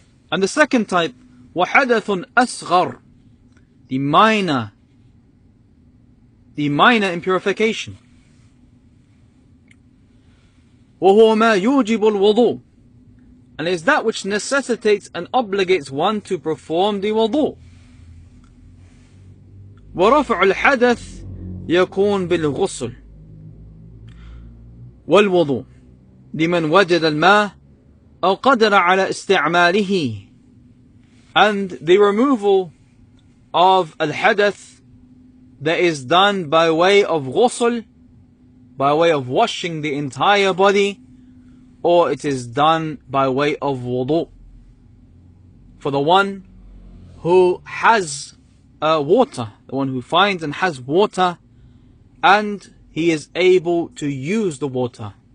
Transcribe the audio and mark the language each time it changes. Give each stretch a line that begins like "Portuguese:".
English: And the second type,
Arabic: وحدث أصغر,
English: the minor impurification.
Arabic: وهو ما يوجب الوضوء,
English: and is that which necessitates and obligates one to perform the wudu.
Arabic: ورفع الحدث يكون بالغسل والوضوء لمن وجد الماء أو قدر على استعماله.
English: And the removal of al-hadath that is done by way of ghusl, by way of washing the entire body, or it is done by way of wudu. For the one who has water, the one who finds and has water, and he is able to use the water.